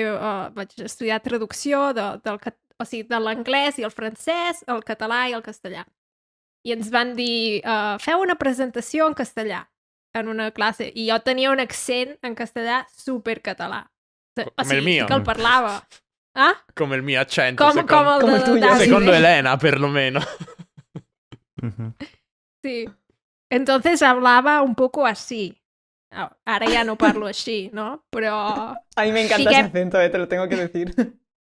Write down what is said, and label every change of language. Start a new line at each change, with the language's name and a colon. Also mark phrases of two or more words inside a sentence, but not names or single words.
Catalan: vaig estudiar traducció de l'anglès i el francès, el català i el castellà. I ens van dir, feu una presentació en castellà en una classe. I jo tenia un accent en castellà supercatalà. Com el mio. Sí que el parlava. Ah?
Italian: Come il mio accento, Come secondo, come il tuyo, Davide. secondo Elena, perlomeno. Uhum.
Spanish: Sí. Entonces hablaba un poco así. Ahora ya no parlo así, ¿no? Pero A mí me encanta Sí ese que- acento, te lo tengo que decir.